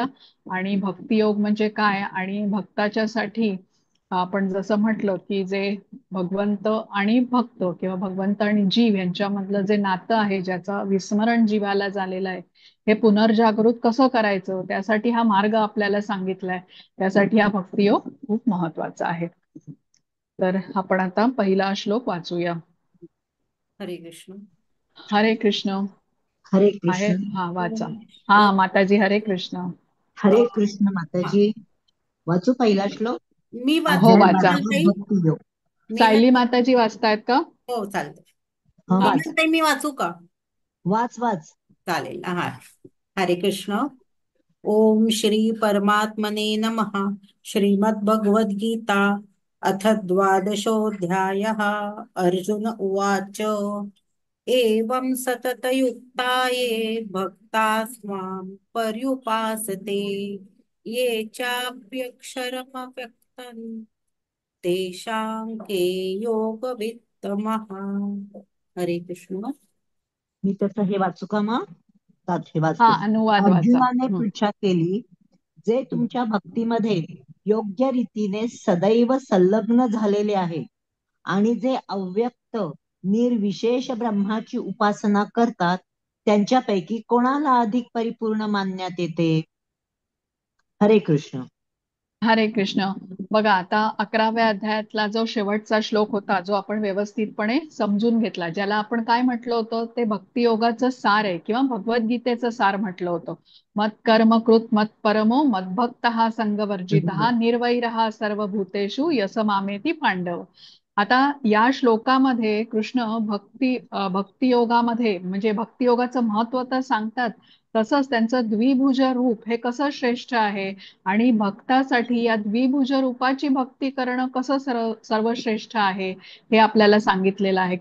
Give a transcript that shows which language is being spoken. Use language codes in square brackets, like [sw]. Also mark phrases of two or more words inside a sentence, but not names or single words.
[mr] आणि भक्तियोग म्हणजे काय, आणि भक्ताच्यासाठी आपण जसं म्हटलं की जे भगवंत आणि भक्त किंवा भगवंत आणि जीव यांच्यामधलं जे नातं आहे, ज्याचं विस्मरण जीवाला झालेलं आहे, हे पुनर्जागृत कसं करायचं, त्यासाठी हा मार्ग आपल्याला सांगितलाय. त्यासाठी हा भक्तियोग खूप महत्वाचा आहे. तर आपण आता पहिला श्लोक वाचूया. हरे कृष्ण. हरे कृष्ण. हरे आहे, कृष्ण. हा वाचा. ओम हा ओम माताजी, हरे कृष्ण. हरे कृष्ण हा. माताजी. वाचू पहिला श्लोक. मी हो वाचू अध्याय वाचा. बारावा ताई. भक्ती योग. मी सायली म्हणते. माताजी वाचतायत का? हो चालतं. हा मी वाच म्हणते मी वाचू का? वाच वाच. चालेल. हा. हरे कृष्ण. [sa] ओम श्री परमात्मने नमः. श्रीमद्भगवद्गीता अथ द्वादशोऽध्यायः. अर्जुन उवाच एवं सततयुक्ताये भक्तास्त्वां पर्युपासते ये चाप्यक्षरमव्यक्तम् तेषां के योगवित्तमः. [mr] हरे कृष्ण. मी तसं हे वाचू का मग? हे हा, वाचते. अनुवाद वाचा. अर्जुनाने पृच्छा केली, जे तुमच्या भक्तीमध्ये योग्य रीतीने सदैव संलग्न झालेले आहे आणि जे अव्यक्त निर्विशेष ब्रह्माची उपासना करतात, त्यांच्यापैकी कोणाला अधिक परिपूर्ण मानण्यात येते? हरे कृष्ण. हरे कृष्ण. बघा, आता 11व्या अध्यायातला जो शेवटचा श्लोक होता, जो आपण व्यवस्थितपणे समजून घेतला, ज्याला आपण काय म्हटलं होतं, ते भक्तियोगाचं सार आहे किंवा भगवद्गीतेचं सार म्हटलं होतं. [sa] मत कर्म कृत मत परमो मद्भक्त संगवर्जित निर्वैर सर्वभूतेषु यस मामेती पांडव. [mr] आता या श्लोकामध्ये कृष्ण भक्तियोगामध्ये म्हणजे भक्तियोगाचं महत्व तर सांगतात, तसंच त्यांचं द्विभुज रूप हे कसं श्रेष्ठ आहे आणि भक्तासाठी या द्विभुज रूपाची भक्ती करणं कसं सर्वश्रेष्ठ आहे, हे आपल्याला सांगितलेलं आहे.